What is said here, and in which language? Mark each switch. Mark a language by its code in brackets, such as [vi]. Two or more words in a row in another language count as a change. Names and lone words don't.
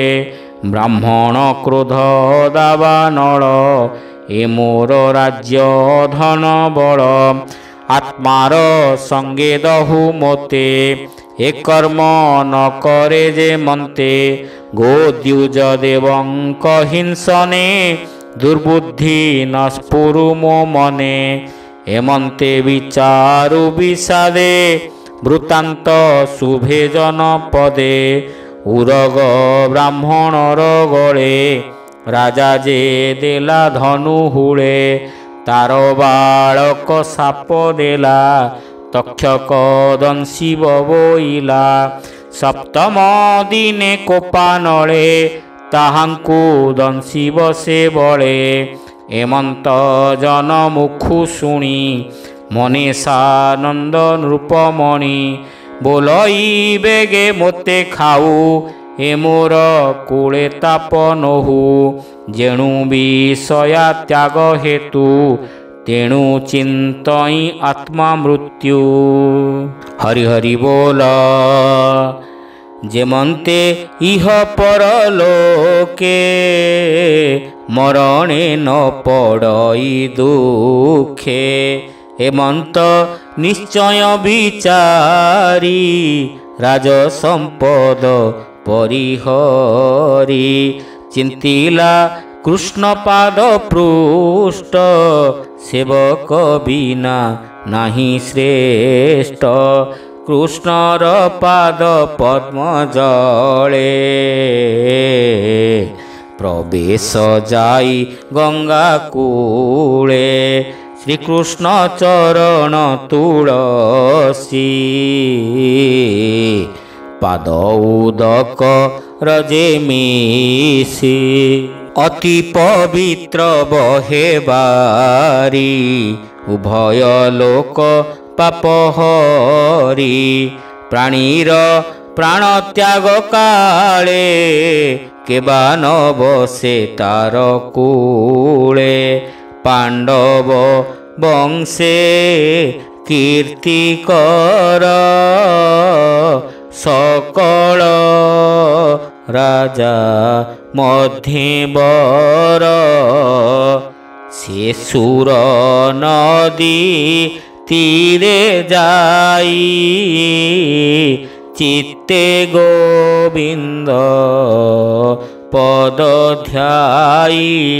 [or] ବ୍ରାହ୍ମଣ କ୍ରୋଧ ଦାବାନଳ ଏ ମୋର ରାଜ୍ୟ ଧନ ବଳ। ଆତ୍ମାର ସଙ୍ଗେ ଦହୁ ମୋତେ ଏ କର୍ମ ନ କରେ ଯେ ମନତେ। ଗୋଦ୍ୱିଜ ଦେବଙ୍କ ହିଂସନେ ଦୁର୍ବୁଦ୍ଧି ନ ସ୍ଫୁରୁ ମୋ ମନେ। ଏମନ୍ତେ ବିଚାରୁ ବିଷାଦେ ବୃତ୍ତାନ୍ତ ଶୁଭେ ଜନପଦେ। ଉରଗ ବ୍ରାହ୍ମଣର ଗଳେ ରାଜା ଯେ ଦେଲା ଧନୁ ହୁଳେ। ତାର ବାଳକ ଶାପ ଦେଲା ତକ୍ଷକ ଦଂଶି ବବୋଇଲା। ସପ୍ତମ ଦିନେ କୋପାନଳେ ତାହାଙ୍କୁ ଦଂଶି ବସେ ବଳେ। ଏମନ୍ତ ଜନ ମୁଖୁ ଶୁଣି ମନେ ସାନନ୍ଦ ନୃପମଣି। ବୋଲଇ ବେଗେ ମୋତେ ଖାଉ ଏ ମୋର କୂଳେ ତାପ ନହୁ। ଯେଣୁ ବିଷୟ ତ୍ୟାଗ ହେତୁ ତେଣୁ ଚିନ୍ତଇ ଆତ୍ମା ମୃତ୍ୟୁ। ହରି ହରି ବୋଲ। ଯେମନ୍ତେ ଇହ ପରଲୋକେ ମରଣେ ନ ପଡ଼ଇ ଦୁଃଖେ। ହେମନ୍ତ ନିଶ୍ଚୟ ବିଚାରି ରାଜସମ୍ପଦ ପରିହରି। ଚିନ୍ତିଲା କୃଷ୍ଣ ପାଦ ପୃଷ୍ଠ ସେବକ ବିନା ନାହିଁ ଶ୍ରେଷ୍ଠ। କୃଷ୍ଣର ପାଦ ପଦ୍ମ ଜଳେ ପ୍ରବେଶ ଯାଇ ଗଙ୍ଗା କୂଳେ। ଶ୍ରୀକୃଷ୍ଣ ଚରଣ ତୁଳସୀ ପାଦ ଉଦକ ରଜେ ମିଶି। ଅତି ପବିତ୍ର ବହେ ବାରି ଉଭୟ ଲୋକ ପାପ ହରି। ପ୍ରାଣୀର ପ୍ରାଣ ତ୍ୟାଗ କାଳେ କେବା ନ ବସେ ତାର କୂଳେ। ପାଣ୍ଡବ ବଂଶେ କୀର୍ତ୍ତି କର ସକଳ ରାଜା ମଧ୍ୟେ ବର। ସେ ସୁର ନଦୀ ତୀରେ ଯାଇ ଚିତ୍ତେ ଗୋବିନ୍ଦ ପଦ ଧ୍ୟାଇ।